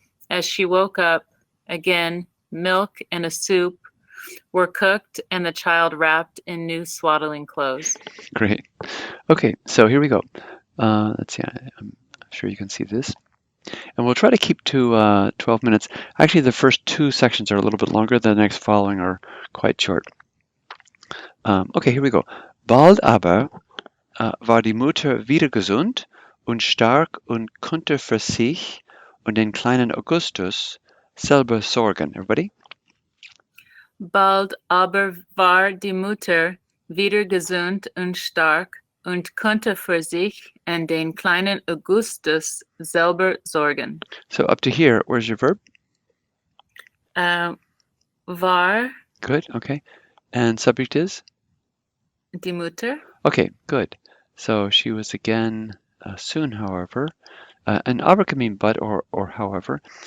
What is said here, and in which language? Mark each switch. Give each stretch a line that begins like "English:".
English: As she woke up, again, milk and a soup were cooked and the child wrapped in new swaddling clothes. Great. Okay, so here we go. Let's see, I'm sure you can see this. And we'll try to keep to 12 minutes. Actually, the first two sections are a little bit longer. The next following are quite short. Okay, here we go.
German: Bald aber war die Mutter wieder gesund und stark und konnte für sich und den kleinen Augustus selber sorgen.
English: Everybody?
German: Bald aber war die Mutter wieder gesund und stark und konnte für sich und den kleinen Augustus selber sorgen.
English: So up to here, where's your verb?
German: War.
English: Good, okay. And subject is?
German: Die Mutter.
English: Okay, good. So she was again soon, however. And aber can mean but or however.